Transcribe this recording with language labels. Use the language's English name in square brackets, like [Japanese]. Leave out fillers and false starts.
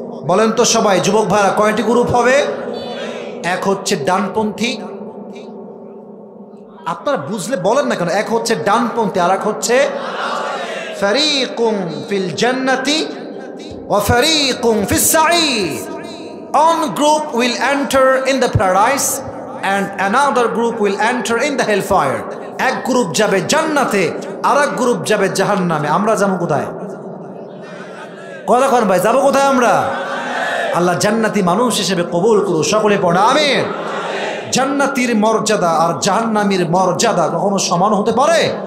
[Bangla] বলেন তো সবাই, যুবক ভাইরা, কয়টি গ্রুপ হবে? এক হচ্ছে ডানপন্থী, আপনারা বুঝলে বলেন না কেন? এক হচ্ছে ডানপন্থী, আর এক হচ্ছে [Arabic] ফারিকুম ফিল জান্নাতি ওয়া ফারিকুম ফিস সাঈদ। [English] One group will enter in the paradise and another group will enter in the hellfire. [Bangla] এক গ্রুপ যাবে জান্নাতে, আর এক গ্রুপ যাবে জাহান্নামে। আমরা যাবো কোথায়? কথা কন ভাই, যাবো কোথায় আমরা? আল্লাহ জান্নাতি মানুষ হিসেবে কবুল করুন। সকলে পড়া আমিন। জান্নাতীর মর্যাদা আর জাহান্নামীর মর্যাদা কখনো সমান হতে পারে?